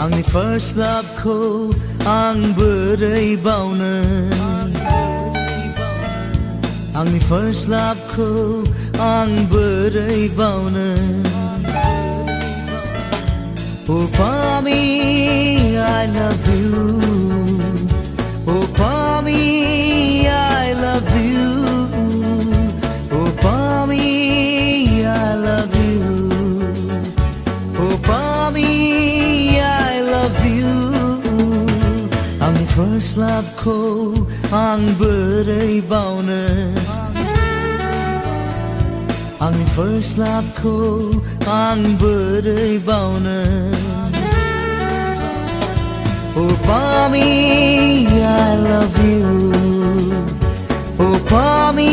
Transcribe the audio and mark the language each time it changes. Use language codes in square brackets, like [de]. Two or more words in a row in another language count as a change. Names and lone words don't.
[en] first love [brx] खौ आं बोरै बावनो आंनि [en] first love [brx] खौ आं बोरै बावनो [en] Oh Pami, I love you Oh Pami, I love you Oh Pami, I love you Oh Pami, I love you [brx] आंनि first love खौ आं बोरै बावनो आंनि [en] first love [brx] खौ आं बोरै बावनो Oh [en] Pami, I love you Oh Pami,